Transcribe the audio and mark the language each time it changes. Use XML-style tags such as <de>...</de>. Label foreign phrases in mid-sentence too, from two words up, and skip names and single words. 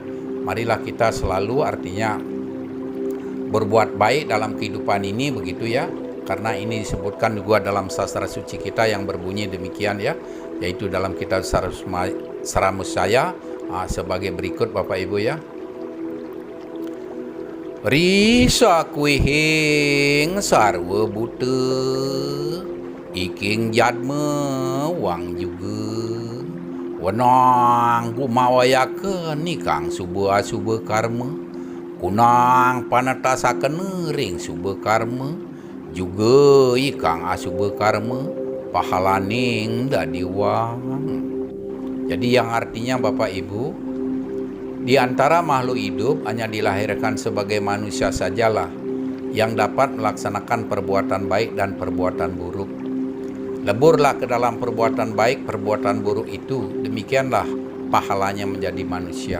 <id>Marilah kita selalu artinya berbuat baik dalam kehidupan ini begitu ya, karena ini disebutkan juga dalam sastra suci kita yang berbunyi demikian ya, yaitu dalam kitab Saramusaya sebagai berikut Bapak Ibu ya.</id> <kaw>Risa kuihing sarwa buta, iking jadma wang juga, wenang gumawayakeun nikang suba karma, kunang panatasakeun ring suba karma, juga ikang asuba karma pahalaning dadi wang.</kaw> <id>Jadi yang artinya Bapak Ibu, di antara makhluk hidup hanya dilahirkan sebagai manusia sajalah yang dapat melaksanakan perbuatan baik dan perbuatan buruk. Leburlah ke dalam perbuatan baik, perbuatan buruk itu, demikianlah pahalanya menjadi manusia.</id>